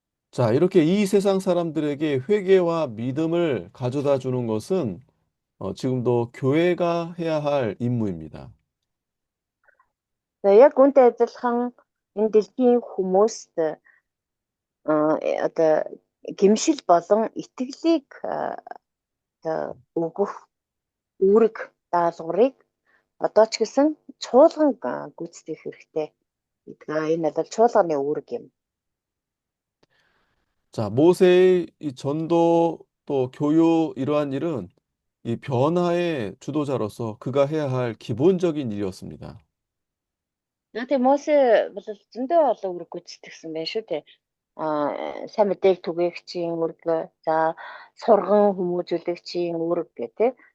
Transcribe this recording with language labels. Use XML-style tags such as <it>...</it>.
<ko>자, 이렇게 이 세상 사람들에게 회개와 믿음을 가져다 주는 것은 지금도 교회가 해야 할 임무입니다.</ko> <mn>За яг үүнтэй адилхан энэ дэлхийн хүмүүст одоо гэмшил болон итгэлийг өгөх үүрэг даалгаврыг одоо ч гэсэн чуулган гүйцэтгэх хэрэгтэй. Энэ бол чуулганы үүрэг юм.</mn> <ko>자, 모세의 이 전도 또 교육 이러한 일은 이 변화의 주도자로서 그가 해야 할 기본적인 일이었습니다.</ko> <mn>Тэгээ Мосе бол зөндөө олон үүрэг гүйцэтгэсэн байх шүү дээ. Сайн мэдээг түгээгчийн үүрэг, за сурган хүмүүжүүлэгчийн үүрэг гэх тээ.</mn>